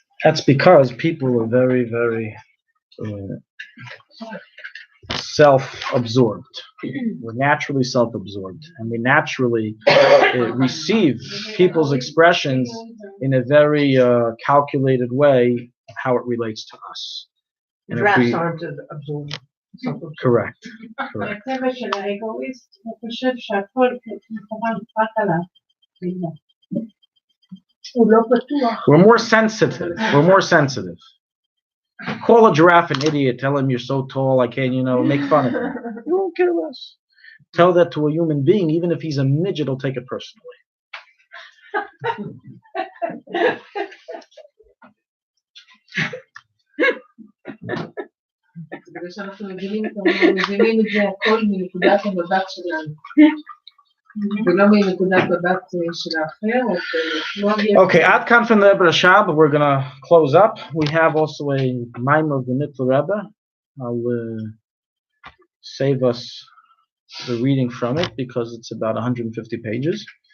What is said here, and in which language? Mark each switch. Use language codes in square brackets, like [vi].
[en] That's because people were very, very self-absorbed. We're naturally self-absorbed, and we naturally receive people's expressions in a very calculated way, how it relates to us. And Drafts aren't absorbed. Correct. [he] הטבע של האגואיסט, הוא חושב שהכל מכוון רק עליו. הוא לא פתוח. [en] We're more sensitive. Call a giraffe an idiot, tell him you're so tall, I can't, make fun of him. You won't care less. Tell that to a human being, even if he's a midget, he'll take it personally. [he] בגלל שאנחנו מבינים את זה הכל מנקודת המבט שלנו. ולא מנקודת מבט של האחר. [en] Okay, Ad Kan from the Rebbe Rashab, but we're going to close up. We have also a mime of the Nitla Rebbe. I'll save us the reading from it because it's about 150 pages.